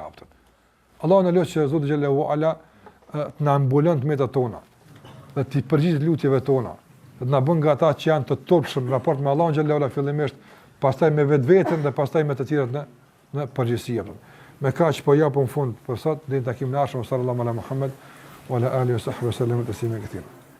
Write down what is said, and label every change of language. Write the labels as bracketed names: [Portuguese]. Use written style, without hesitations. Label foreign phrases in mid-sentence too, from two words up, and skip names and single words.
[Albanian] Allahu na lutë që Zoti [Arabic] جل وعلا [Albanian] të na mbulon të metat tona, dhe të përgjigjet lutjeve tona, dhe të na bën nga ata që janë të turpshëm në raport me Allahun [Arabic] جل وعلا [Albanian] fillimisht, pastaj me vetveten dhe pastaj me të tjerët në përgjithësi. Me kaq po japim fund për sot, deri në takimin e ardhshëm [Arabic] صلى الله على محمد وعلى آله وصحبه وسلم تسليما كثيرا.